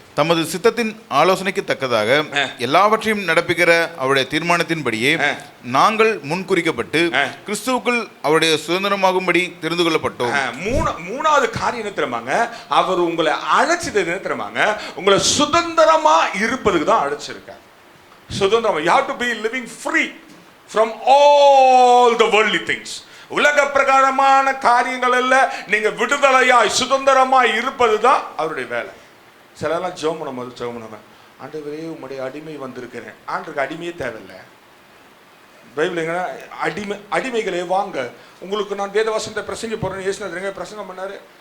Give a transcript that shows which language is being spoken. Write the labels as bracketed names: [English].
[Tamil] தமது சித்தத்தின் ஆலோசனைக்கு தக்கதாக எல்லாவற்றையும் நடப்பிக்கிற அவருடைய தீர்மானத்தின்படியே நாங்கள் முன்குறிக்கப்பட்டு கிறிஸ்துவுக்குள் அவருடைய சுதந்திரமாகும்படி தெரிந்து கொள்ளப்பட்டோம். மூணாவது காரியம் என்ன தெரியுமாங்க? அவர் உங்களை அழைச்சது என்ன தெரியுமாங்க? உங்களை சுதந்திரமா இருப்பதுக்கு தான் அழைச்சிருக்கார். சுதந்திரம். [English] You have to be living free from all the worldly things. [Tamil] உலக பிரகாரமான காரியங்கள் அல்ல, நீங்க விடுதலையாய் சுதந்திரமாய் இருப்பது தான் அவருடைய வேலை. சிலர்லாம் ஜெபம் பண்ணும்போது ஆண்டவரே உம்முடைய அடிமை வந்திருக்கிறேன். ஆண்டருக்கு அடிமையே தேவையில்லை. பைபிள் அடிமைகளே வாங்க, உங்களுக்கு நான் வேதவசனத்தை பிரசங்க போறேன்னு இயேசுநாதர் பிரசங்கம் பண்ணாரு.